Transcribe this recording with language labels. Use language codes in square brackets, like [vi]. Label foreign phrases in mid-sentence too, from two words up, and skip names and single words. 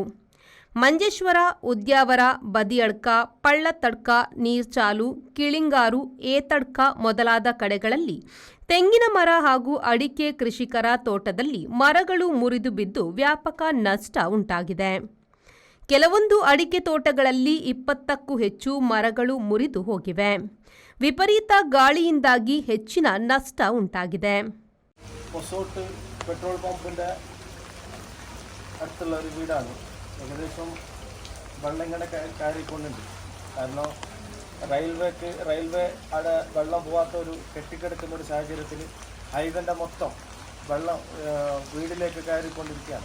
[kn] ಮಂಜೇಶ್ವರ, ಉದ್ಯಾವರ, ಬದಿಯಡ್ಕ, ಪಳ್ಳತಡ್ಕ, ನೀರ್ಚಾಲು, ಕಿಳಿಂಗಾರು, ಏತಡ್ಕ ಮೊದಲಾದ ಕಡೆಗಳಲ್ಲಿ ತೆಂಗಿನ ಮರ ಹಾಗೂ ಅಡಿಕೆ ಕೃಷಿಕರ ತೋಟದಲ್ಲಿ ಮರಗಳು ಮುರಿದು ಬಿದ್ದು ವ್ಯಾಪಕ ನಷ್ಟ ಉಂಟಾಗಿದೆ. ಕೆಲವೊಂದು ಅಡಿಕೆ ತೋಟಗಳಲ್ಲಿ 20ಕ್ಕೂ ಹೆಚ್ಚು ಮರಗಳು ಮುರಿದು ಹೋಗಿವೆ. ವಿಪರೀತ ಗಾಳಿಯಿಂದಾಗಿ ಹೆಚ್ಚಿನ ನಷ್ಟ ಉಂಟಾಗಿದೆ. [ml] പെട്രോൾ പമ്പിൻ്റെ അടുത്തുള്ള ഒരു വീടാണ്. ഏകദേശം വെള്ളം ഇങ്ങനെ കയറിക്കൊണ്ടുണ്ട്. കാരണം റെയിൽവേ അവിടെ വെള്ളം പോകാത്ത ഒരു കെട്ടിക്കിടക്കുന്ന ഒരു സാഹചര്യത്തിൽ ഹൈവേൻ്റെ മൊത്തം വെള്ളം വീടിലേക്ക് കയറിക്കൊണ്ടിരിക്കുകയാണ്.